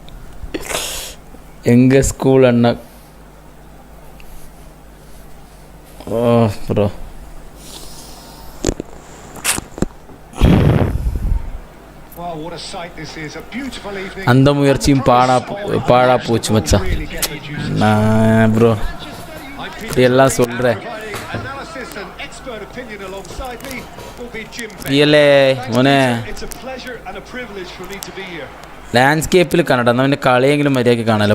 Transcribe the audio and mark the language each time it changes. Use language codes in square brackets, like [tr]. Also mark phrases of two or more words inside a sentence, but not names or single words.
[ta] எங்கள் ஸ்கூல் அண்ணா ப்ரோ அந்த முயற்சியும் பாழா போச்சு மச்சான். நான் ப்ரோ இப்படி எல்லாம் சொல்கிறேன். [ml] മോനെ ലാൻഡ്സ്കേപ്പിൽ കാണട്ടെ, എന്നാൽ പിന്നെ കളിയെങ്കിലും മര്യാദയ്ക്ക് കാണാമല്ലോ.